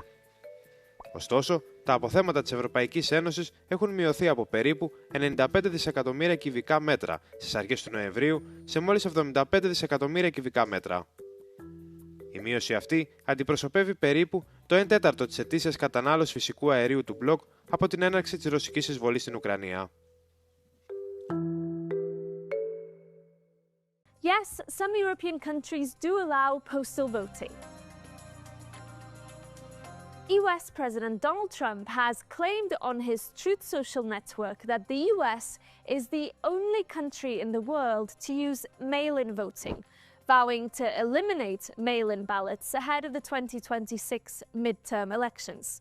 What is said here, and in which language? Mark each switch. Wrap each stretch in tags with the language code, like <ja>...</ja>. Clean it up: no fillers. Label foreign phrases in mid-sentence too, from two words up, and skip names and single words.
<el>Ωστόσο, τα αποθέματα της Ευρωπαϊκής Ένωσης έχουν μειωθεί από περίπου 95 δισεκατομμύρια κυβικά μέτρα στις αρχές του Νοεμβρίου σε μόλις 75 δισεκατομμύρια κυβικά μέτρα. Η μείωση αυτή αντιπροσωπεύει περίπου το 1/4 της ετήσιας κατανάλωσης φυσικού αερίου του μπλοκ από την έναρξη της ρωσικής εισβολής στην Ουκρανία.</el> <en>Yes, some European countries do allow postal voting. US President Donald Trump has claimed on his Truth Social network that the US is the only country in the world to use mail-in voting, vowing to eliminate mail-in ballots ahead of the 2026 midterm elections.</en>